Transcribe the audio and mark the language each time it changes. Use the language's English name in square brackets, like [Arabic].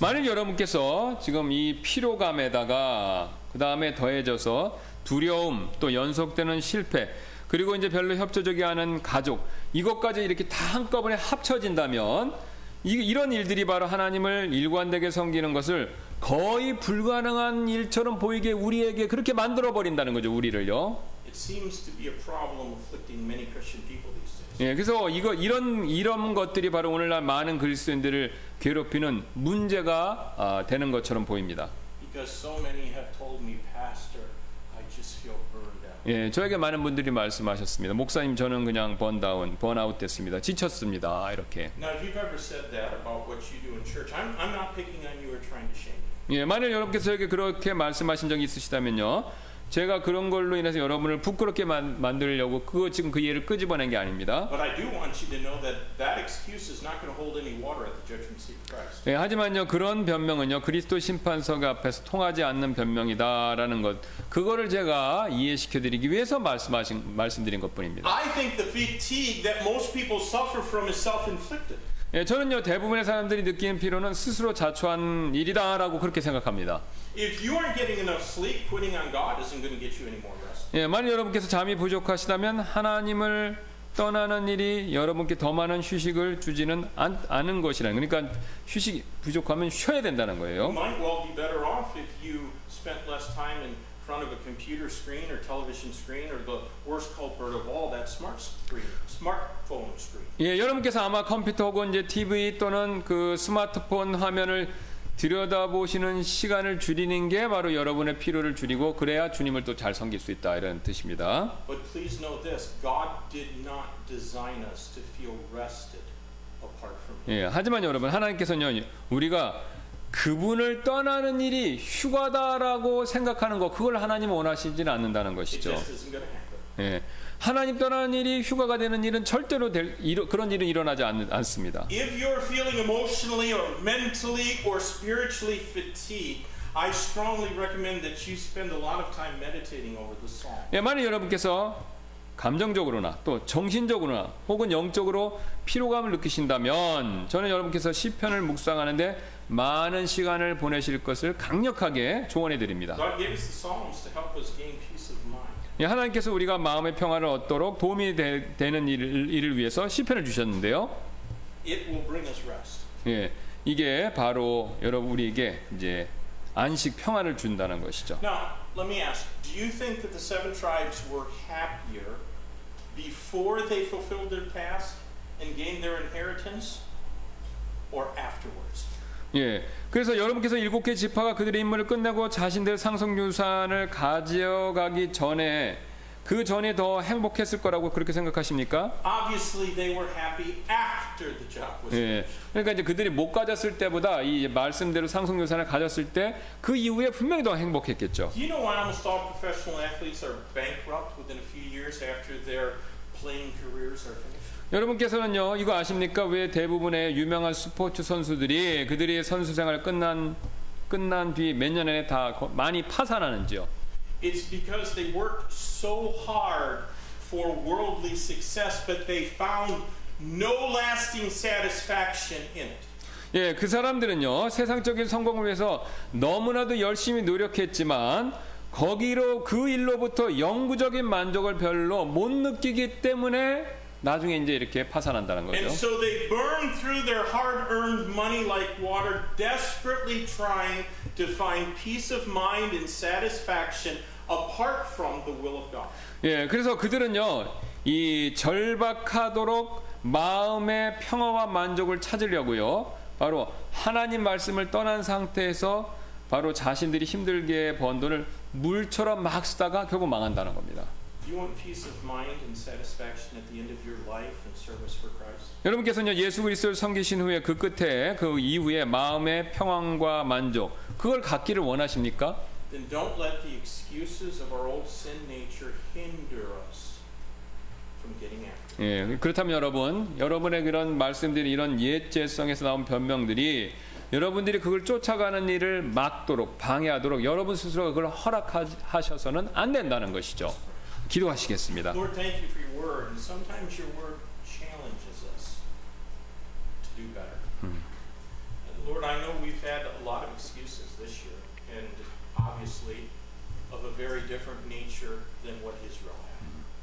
[Korean] 만일 여러분께서 지금 이 피로감에다가 그 다음에 더해져서 두려움 또 연속되는 실패 그리고 이제 별로 협조적이 않은 가족 이것까지 이렇게 다 한꺼번에 합쳐진다면 이런 일들이 바로 하나님을 일관되게 섬기는 것을 거의 불가능한 일처럼 보이게 우리에게 그렇게 만들어 버린다는 거죠. 우리를요. [English] It seems to be a problem afflicting many Christian people these days. [Korean] 예, 그래서 이런 것들이 바로 오늘날 많은 그리스도인들을 괴롭히는 문제가 되는 것처럼 보입니다. [English] Because so many have told me, Pastor, I just feel burned out. [Korean] 예, 저에게 많은 분들이 말씀하셨습니다. 목사님 저는 그냥 번아웃 됐습니다. 지쳤습니다. 이렇게. [English] Now, if you've ever said that about what you do in church, I'm not picking on you or trying to shame you. [Korean] 예, 만일 여러분께서 저에게 그렇게 말씀하신 적이 있으시다면요. 제가 그런 걸로 인해서 여러분을 부끄럽게 만들려고 지금 그 예를 끄집어낸 게 아닙니다. [English] But I do want you to know that that excuse is not going to hold any water at the judgment seat of Christ. [Korean] 예, 하지만요 그런 변명은요 그리스도 심판석 앞에서 통하지 않는 변명이다라는 것 그거를 제가 이해시켜드리기 위해서 말씀드린 것뿐입니다. [English] I think the fatigue that most people suffer from is self-inflicted. [Korean] 예, 저는요 대부분의 사람들이 느끼는 피로는 스스로 자초한 일이다라고 그렇게 생각합니다. [English] If you aren't getting enough sleep, quitting on God isn't going to get you any more rest. [Korean] 예, 만약 여러분께서 잠이 부족하시다면 하나님을 떠나는 일이 여러분께 더 많은 휴식을 주지는 않은 것이라는 그러니까 휴식이 부족하면 쉬어야 된다는 [English] You [Korean] 거예요. [English] might well be better off if you spent less time in front of a computer screen or television screen or the worst culprit of all, that smartphone screen. [Korean] 예, 여러분께서 아마 컴퓨터 혹은 이제 TV 또는 그 스마트폰 화면을 들여다보시는 시간을 줄이는 게 바로 여러분의 피로를 줄이고 그래야 주님을 또 잘 섬길 수 있다 이런 뜻입니다. [English] But please know this, God did not design us to feel rested apart from Him. [Korean] 예, 하지만 여러분 하나님께서는요 우리가 그분을 떠나는 일이 휴가다라고 생각하는 거 그걸 하나님은 원하시지는 않는다는 [English] It [Korean] 것이죠. [English] just isn't going to happen. [Korean] 예, 하나님 떠나는 일이 휴가가 되는 일은 절대로 그런 일은 일어나지 않습니다. [English] If you're feeling emotionally or mentally or spiritually fatigued, I strongly recommend that you spend a lot of time meditating over the psalm. [Korean] 예, 만약 여러분께서 감정적으로나 또 정신적으로나 혹은 영적으로 피로감을 느끼신다면 저는 여러분께서 시편을 묵상하는데 많은 시간을 보내실 것을 강력하게 조언해 드립니다. [English] God gave us the Psalms to help us gain peace of mind. [Korean] 예, 하나님께서 우리가 마음의 평화를 얻도록 도움이 되는 일을 위해서 시편을 주셨는데요. [English] It will bring us rest. [Korean] 예, 이게 바로 여러분 우리에게 이제 안식 평화를 준다는 것이죠. [English] Now, let me ask, do you think that the 7 tribes were happier before they fulfilled their task and gained their inheritance or afterwards? [Korean] 예, 그래서 여러분께서 7개 지파가 그들의 임무를 끝내고 자신들의 상속유산을 가져가기 전에 그 전에 더 행복했을 거라고 그렇게 생각하십니까? [English] Obviously, they were happy after the job was [Korean] 예, [English] finished. [Korean] 그러니까 이제 그들이 못 가졌을 때보다 이 말씀대로 상속유산을 가졌을 때 그 이후에 분명히 더 행복했겠죠. [English] Do you know why almost all professional athletes are bankrupt within a few years after their playing careers are finished? [Korean] 여러분께서는요, 이거 아십니까? 왜 대부분의 유명한 스포츠 선수들이 그들이 선수 생활 끝난 뒤 몇 년 안에 다 많이 파산하는지요? [English] It's because they worked so hard for worldly success, but they found no lasting satisfaction in it. [Korean] 예, 그 사람들은요, 세상적인 성공을 위해서 너무나도 열심히 노력했지만 거기로 그 일로부터 영구적인 만족을 별로 못 느끼기 때문에 나중에 이제 이렇게 파산한다는 [English] And [Korean] 거죠. [English] so they burn through their hard-earned money like water, desperately trying to find peace of mind and satisfaction apart from the will of God. [Korean] 예, 그래서 그들은요, 이 절박하도록 마음의 평화와 만족을 찾으려고요, 바로 하나님 말씀을 떠난 상태에서 바로 자신들이 힘들게 번 돈을 물처럼 막 쓰다가 결국 망한다는 겁니다. [English] Do you want peace of mind and satisfaction at the end of your life and service for Christ? [Korean] 여러분께서는요, 예수 그리스도를 섬기신 후에 그 끝에 그 이후에 마음의 평안과 만족 그걸 갖기를 원하십니까? [English] Then don't let the excuses of our old sin nature hinder us from getting after it. [Korean] 예, 그렇다면 여러분의 그런 말씀들이 이런 옛제성에서 나온 변명들이 여러분들이 그걸 쫓아가는 일을 막도록 방해하도록 여러분 스스로가 그걸 허락하셔서는 안 된다는 것이죠. 기도하시겠습니다. [English] Lord, thank you for your word, and sometimes your word challenges us to do better. And Lord, I know we've had a lot of excuses this year, and obviously of a very different nature than what Israel had.